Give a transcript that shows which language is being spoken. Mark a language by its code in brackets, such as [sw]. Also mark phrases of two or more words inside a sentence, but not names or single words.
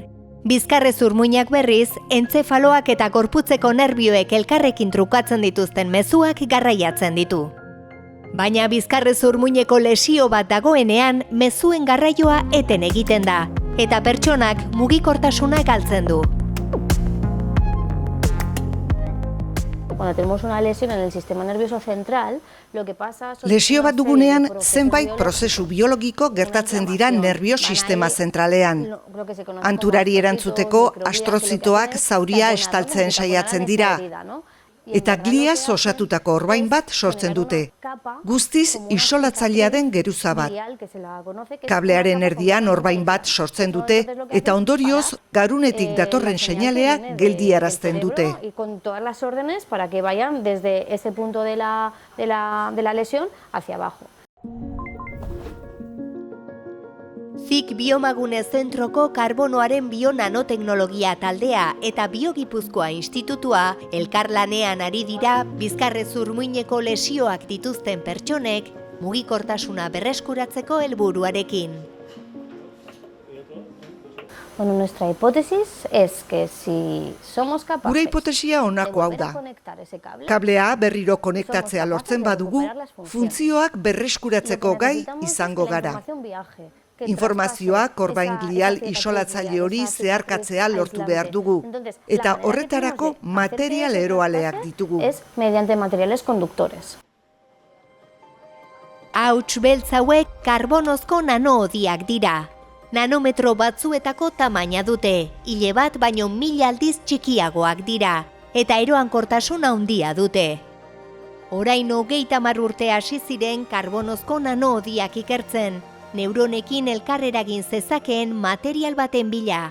[eu] Bizkarrezur muinak berriz, entzefaloak eta gorputzeko nerbioek elkarrekin trukatzen dituzten mezuak garraiatzen ditu. Baina bizkarrezur muineko lesio bat dagoenean, mezuen garraioa eten egiten da, eta pertsonak mugikortasuna galtzen du. [es] Cuando tenemos una lesión en el sistema nervioso central, lo que pasa... [eu] Lesio bat dugunean, zenbait prozesu biologiko gertatzen dira nervio sistema zentralean. Anturari erantzuteko astrozitoak zauria estaltzen saiatzen dira. eta gliaz osatutako orbain bat sortzen dute. Guztiz isolatzailea den geruza bat. Kablearen erdian orbain bat sortzen dute eta ondorioz garunetik datorren seinalea geldiarazten dute. [es] Y con todas las órdenes para que vayan desde ese punto de la lesión hacia abajo. [eu] Zik Biomagune Zentroko karbonoaren bionanoteknologia taldea eta Biogipuzkoa Institutua elkarlanean ari dira bizkarrezurmuineko lesioak dituzten pertsonek mugikortasuna berreskuratzeko helburuarekin. [es] Bueno, nuestra hipótesis es que si somos capaces... [eu] Gure hipotesia honako hau da. Kablea berriro konektatzea lortzen badugu, funtzioak berreskuratzeko gai izango gara. Informazioak orbain glial isolatzaile hori zeharkatzea lortu behar dugu, eta horretarako material eroaleak ditugu. [es] Es mediante materiales conductores. [eu] Hauts beltz hauek karbonozko nanoodiak dira. Nanometro batzuetako tamaina dute, hile bat baino 1000 aldiz txikiagoak dira, eta eroankortasun handia dute. Orain 30 urte hasi ziren karbonozko nanoodiak ikertzen, neuronekin elkarreragin zezakeen material baten bila.